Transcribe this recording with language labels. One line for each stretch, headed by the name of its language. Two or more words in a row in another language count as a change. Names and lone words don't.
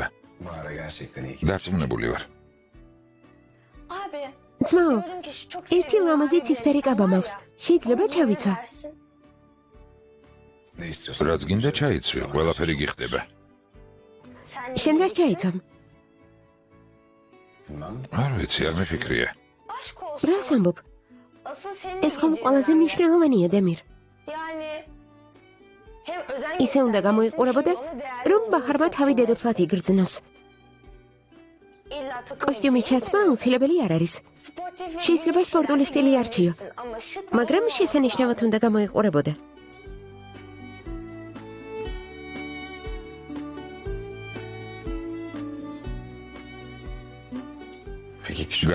Turkish: Bahara gerçekten iyi ki.
Georgian: დარწმუნებული ვარ.
Turkish: Abi.
Georgian: ძმაო,
Turkish: Diyorum ki şu çok
Georgian: ერთი ლამაზი ცისფერი კაბა მაქვს. შეიძლება ჩავიცვა?
Turkish: Ne istiyorsan.
Georgian: რაც გინდა ჩაიცვი, ყველაფერი გიხდება. შენ რას ჩაიცვამ?
Turkish: Bilmem.
Georgian: არ ვიცი, არ მიფიქრია.
Turkish: Aşk olsun.
Georgian: რას ამბობ?
Turkish: Asıl senin
Georgian: ეს ხომ
Turkish: diyeceğin
Georgian: ყველაზე
Turkish: önemli.
Georgian: მნიშვნელოვანია, დემირ.
Turkish: Yani hem özen
Georgian: ისე უნდა გამოიყურებოდა, რომ ბაჰარმა თავი დედოფლად იგრძნოს. კოსტიუმის ჩაცმა აუცილებელი არ არის. შეიძლება სპორტული სტილი არჩიო, მაგრამ შესანიშნავად უნდა გამოიყურებოდა.
Turkish: Peki küçük.